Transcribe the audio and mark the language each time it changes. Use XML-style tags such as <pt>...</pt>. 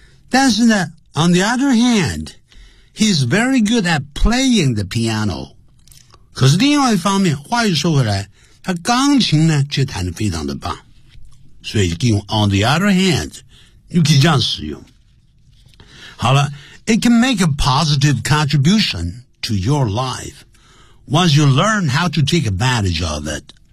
<zh>但是呢</zh> <en>On the other hand, he's very good at playing the piano.</en> <zh>可是另外一方面话又说回来，他钢琴呢却弹得非常的棒。所以用</zh> <en>on the other hand,</en> <zh>你可以这样使用。好了，</zh> <en>it can make a positive contributionto your life once you learn how to take advantage of it.</en>